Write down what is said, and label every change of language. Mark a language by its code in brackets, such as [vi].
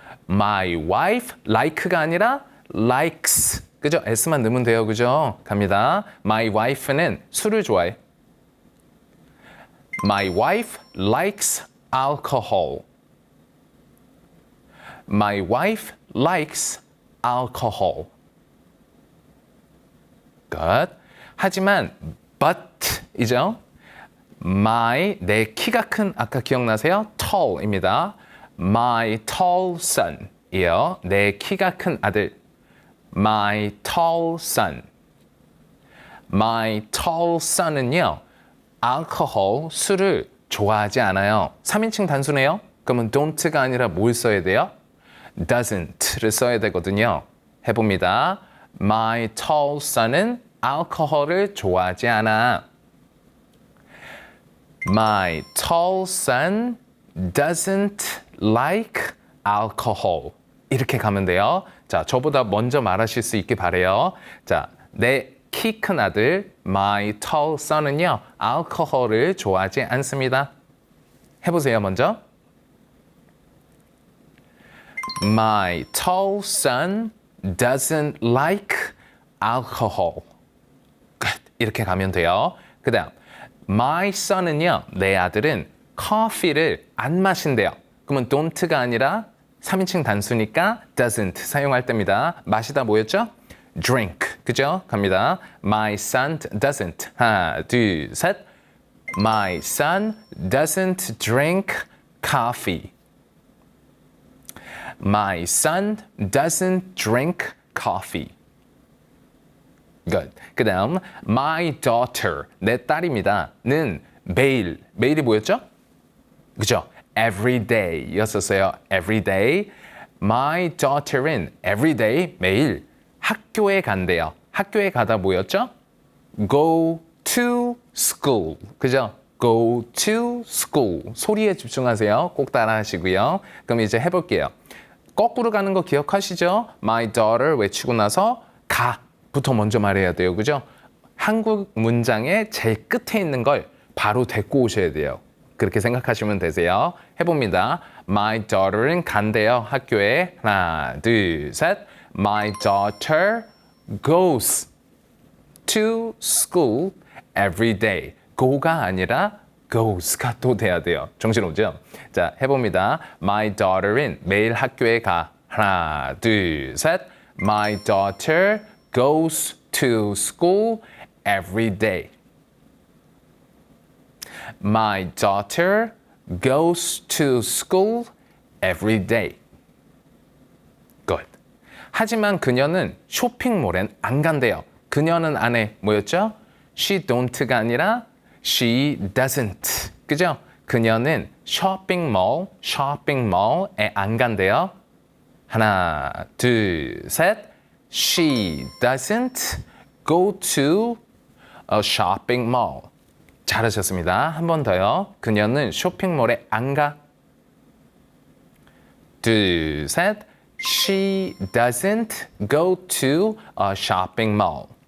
[en] My wife, like가 아니라 likes. [ko] 그죠? s만 넣으면 돼요. 그죠? 갑니다. My wife는 술을 좋아해. [en] My wife likes alcohol. My wife likes alcohol. [ko] Good. 하지만 but 이죠? 내 키가 큰 아까 기억나세요? tall입니다. [en] My tall son 이요. [ko] 내 키가 큰 아들. My tall son. [en] My tall son은요. [ko] alcohol, 술을 좋아하지 않아요. 3인칭 단수네요. 그러면 don't가 아니라 뭘 써야 돼요? doesn't를 써야 되거든요. 해봅니다. My tall son은 알코올을 좋아하지 않아. [en] My tall son doesn't like alcohol. [ko] 이렇게 가면 돼요. 자, 저보다 먼저 말하실 수 있게 바래요. 자, 내 키 큰 아들 My tall son은요. 알코올을 좋아하지 않습니다. 해보세요, 먼저. [en] My tall son doesn't like alcohol. Good. 이렇게 가면 돼요. 그 다음 [ko] My son은요, 내 아들은 커피를 안 마신대요. 그러면 don't가 아니라 3인칭 단수니까 doesn't 사용할 때입니다. 마시다 뭐였죠? drink. 그죠? 갑니다. My son doesn't. 하나, 둘, 셋. [en] My son doesn't drink coffee. My son doesn't drink coffee. Good. [ko] 그 다음 my daughter, 내 딸입니다. 는 매일이 뭐였죠? 그죠? [en] Every day 였었어요. Every day. [ko] My daughter은 every day, 매일 학교에 간대요. 학교에 가다 뭐였죠? Go to school. 그죠? Go to school. 소리에 집중하세요. 꼭 따라 하시고요. 그럼 이제 해볼게요. 거꾸로 가는 거 기억하시죠? My daughter 외치고 나서 가부터 먼저 말해야 돼요. 그죠? 한국 문장의 제일 끝에 있는 걸 바로 데리고 오셔야 돼요. 그렇게 생각하시면 되세요. 해봅니다. My daughter은 간대요. 학교에. 하나, 둘, 셋. [en] My daughter goes to school every day. [ko] go가 아니라 goes가 또 돼야 돼요. 정신오죠? 자, 해봅니다. My daughter은 매일 학교에 가. 하나, 둘, 셋. [en] My daughter goes to school every day. My daughter goes to school every day. Good. [ko] 하지만 그녀는 쇼핑몰엔 안 간대요. 그녀는 안에 뭐였죠? [en] She don't가 아니라 she doesn't. [ko] 그죠? 그녀는 쇼핑몰에 안 간대요. 하나, 둘, 셋. [en] She doesn't go to a shopping mall. [ko] 잘하셨습니다. 한 번 더요. 그녀는 쇼핑몰에 안 가. 둘, 셋. [en] She doesn't go to a shopping mall.